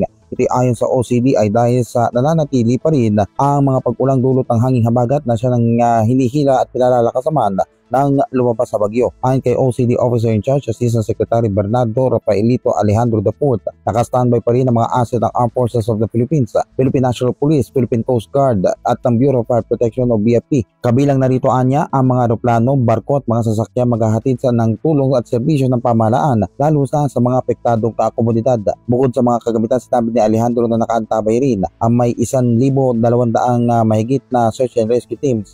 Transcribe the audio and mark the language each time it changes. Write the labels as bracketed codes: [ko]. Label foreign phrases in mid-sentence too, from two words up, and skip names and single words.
[tl] Ito ayon sa OCD ay dahil sa nananatili pa rin ang mga pag-ulang dulot ng hanging habagat na siya ng hinihila at pilalakasaman ng lumabas sa bagyo. Ayon kay OCD [en] Officer in Charge, [tl] Assistant Secretary Bernardo Rafaelito Alejandro IV, naka-standby pa rin ang mga asset ng Armed Forces of the Philippines, Philippine National Police, Philippine Coast Guard at ang Bureau of Fire Protection o BFP. Kabilang narito anya ang mga aeroplano, barko at mga sasakyan maghahatid sa ng tulong at serbisyo ng pamahalaan, lalo na sa mga apektadong komunidad. Bukod sa mga kagamitan, sinabi ni Alejandro na nakaantabay rin ang may 1,200 mahigit na [en] search and rescue teams.